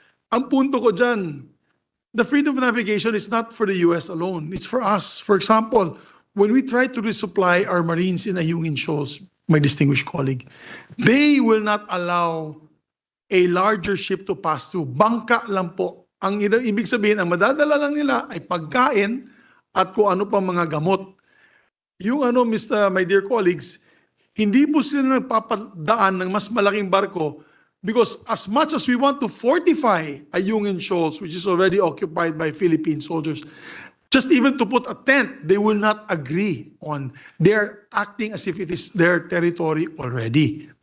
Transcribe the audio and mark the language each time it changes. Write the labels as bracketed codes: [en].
[tl] Ang punto ko dyan, [en] the freedom of navigation is not for the US alone. It's for us. For example, when we try to resupply our marines in Ayungin Shoals, my distinguished colleague, they will not allow a larger ship to pass through. [tl] Bangka lang po. Ang ibig sabihin, ang madadala lang nila ay pagkain at kung ano pa mga gamot. [en] Yung my dear colleagues, [tl] hindi po sila nagpapadaan ng mas malaking barko [en] because as much as we want to fortify Ayungin Shoals, which is already occupied by Philippine soldiers, Just even to put a tent, they will not agree on. They're acting as if it is their territory already.